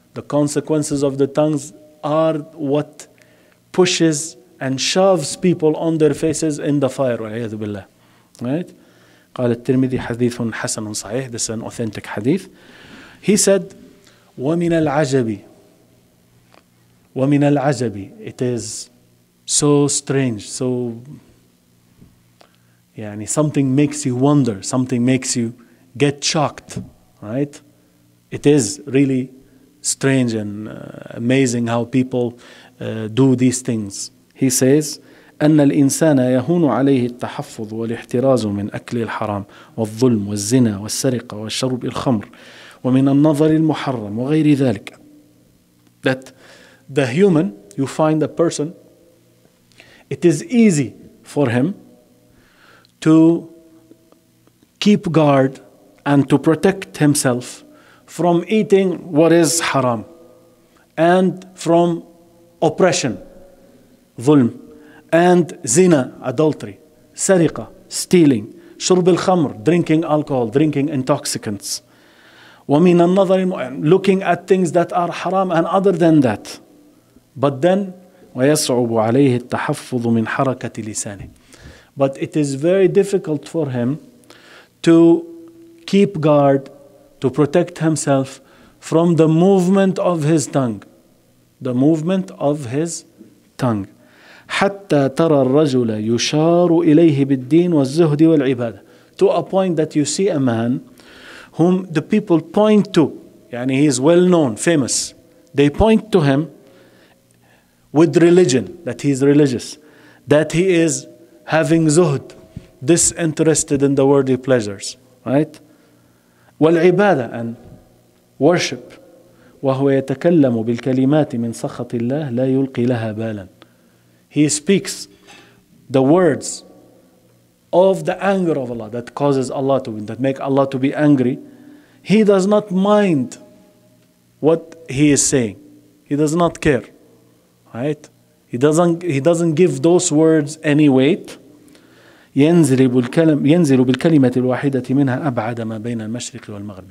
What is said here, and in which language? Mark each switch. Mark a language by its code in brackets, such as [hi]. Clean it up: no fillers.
[en] The consequences of the tongues are what pushes and shoves people on their faces in the fire. [ar] وَعِيَذُ بِاللَّهِ. Right? قال الترمذي حديث حسن صحيح. [en] This is an authentic hadith. He said, [ar] وَمِنَ الْعَجَبِ. [en] It is so strange, so something makes you wonder, something makes you get shocked, right? It is really strange and amazing how people do these things. He says, [ar] أن الإنسان يهون عليه التحفظ والاحتراز من أكل الحرام والظلم والزنا والسرقة والشرب الخمر ومن النظر المحرم وغير ذلك. [en] That the human, you find a person, it is easy for him to keep guard and to protect himself from eating what is haram and from oppression, ظلم, and zina, adultery, sariqa, stealing, shurb al-khamr, drinking alcohol, drinking intoxicants, [ar] وَمِنَ النَّظَرِ, [en] looking at things that are haram, and other than that. But then [ar] ويصعب عليه التحفظ من حركة لسانه. [en] But it is very difficult for him to keep guard, to protect himself from the movement of his tongue. The movement of his tongue. [ar] حتى ترى الرجل يشار إليه بالدين والزهد والعبادة. [en] To a point that you see a man whom the people point to. يعني he is well known, famous. They point to him with religion, that he is religious, that he is having zuhd, disinterested in the worldly pleasures, right? [ar] والعبادة, [en] and worship. [ar] وهو يتكلم بالكلمات من سخط الله لا يلقي لها بالا. [en] He speaks the words of the anger of Allah that causes Allah that make Allah to be angry. He does not mind what he is saying. He does not care, right? He doesn't give those words any weight. [ar] ينزل بالكلمة الواحدة منها أبعد ما بين المشرق والمغرب.